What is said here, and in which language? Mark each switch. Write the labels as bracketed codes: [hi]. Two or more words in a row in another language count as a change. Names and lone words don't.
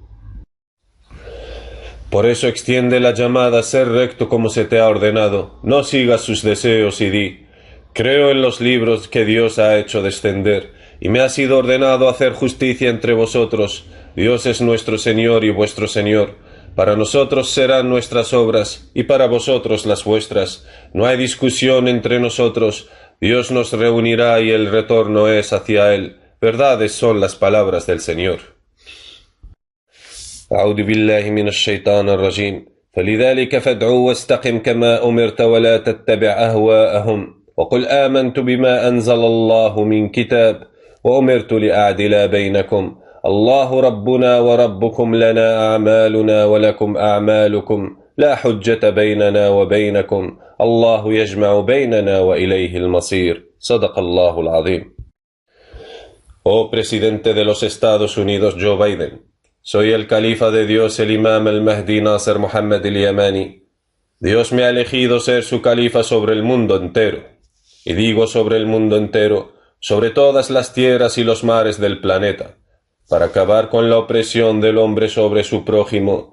[es] Por eso extiende la llamada a ser recto como se te ha ordenado, no sigas sus deseos y di, Creo en los libros que Dios ha hecho descender, y me ha sido ordenado hacer justicia entre vosotros. Dios es nuestro Señor y vuestro Señor. Para nosotros serán nuestras obras, y para vosotros las vuestras. No hay discusión entre nosotros. Dios nos reunirá y el retorno es hacia Él. Verdades son las palabras del Señor. [ar] أعوذ بالله من الشيطان الرجيم فلذلك فادع واستقم كما أمرت ولا تتبع أهواءهم وقل آمنت بما أنزل الله من كتاب وأمرت لأعدل بينكم الله ربنا وربكم لنا أعمالنا ولكم أعمالكم لا حجة بيننا وبينكم الله يجمع بيننا وإليه المصير صدق الله العظيم. [es] Oh presidente de los Estados Unidos Joe Biden, soy el califa de Dios, el imam al-Mahdi Nasser Mohammed al-Yamani. Dios me ha elegido ser su califa sobre el mundo entero. Y digo sobre el mundo entero, sobre todas las tierras y los mares del planeta, para acabar con la opresión del hombre sobre su prójimo.